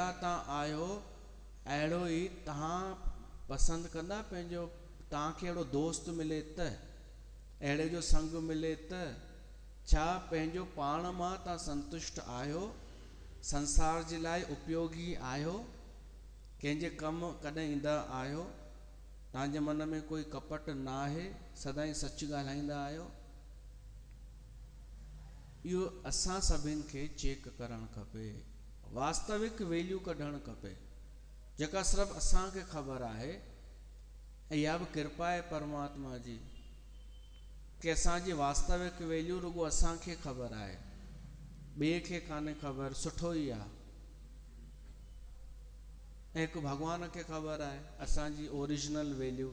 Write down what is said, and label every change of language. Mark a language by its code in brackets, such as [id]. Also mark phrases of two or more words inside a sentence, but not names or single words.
[sd] तव्हां आहियो अहिड़ो ई तव्हां पसंदि कंदा पंहिंजो तव्हांखे अहिड़ो दोस्त मिले त अहिड़े जो संग मिले त छा पंहिंजो पाण मां तव्हां संतुष्ट आहियो संसार जे लाइ उपयोगी आहियो कंहिंजे कमु कॾहिं ईंदा आहियो तव्हांजे मन में कोई कपट न आहे सदाईं सच ॻाल्हाईंदा आहियो। इहो असां सभिनि खे चेक करणु खपे वास्तविक वैल्यू कढणु खपे जेका सिर्फ़ु असांखे ख़बर आहे ऐं इहा बि कृपा आहे परमात्मा जी कि असांजी वास्तविक वैल्यू रुॻो असांखे ख़बर आहे ॿिए खे कान्हे ख़बर सुठो ई आहे ऐं हिकु भॻवान खे ख़बर आहे असांजी [en] original value.